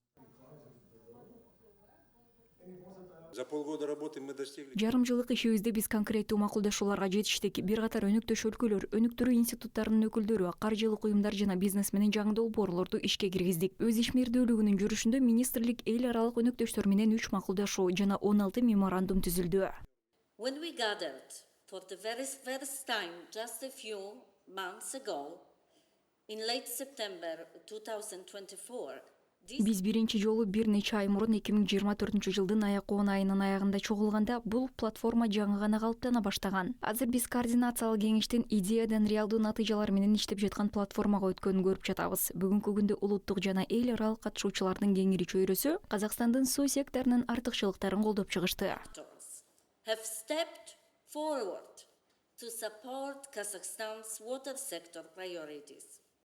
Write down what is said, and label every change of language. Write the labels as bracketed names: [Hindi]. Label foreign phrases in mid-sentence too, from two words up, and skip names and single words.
[Russian] За полгода работы мы достигли. [Kyrgyz] Жарым жылдык ишибизде биз конкреттүү макулдашууларга жетиштик. Бир катар өнүктөш өлкөлөр, өнүктүрүү институттарынын өкүлдөрү, каржылык уюмдар жана бизнес менен жаңы долбоорлорду ишке киргиздик. Өз ишмердүүлүгүнүн жүрүшүндө министрлик эл аралык өнүктөштөр менен 3 макулдашуу жана 16 меморандум түзүлдү. [English] When we gathered for the very first time just a few months ago in late September 2024, [Kyrgyz] Биз биринчи жолу бир нече ай мурун 2024-жылдын аяк-оон айынын аягында чогулганда бул платформа жаңы гана калыптана баштаган. Азыр биз координациялык кеңештин идеядан реалдуу натыйжалар менен иштеп жаткан платформага өткөнүн көрүп жатабыз. Бүгүнкү күндө улуттук жана эл аралык катышуучулардын кеңири чөйрөсү Казакстандын суу секторунун артыкчылыктарын колдоп чыгышты. [English] have stepped forward to support Kazakhstan's water sector priorities.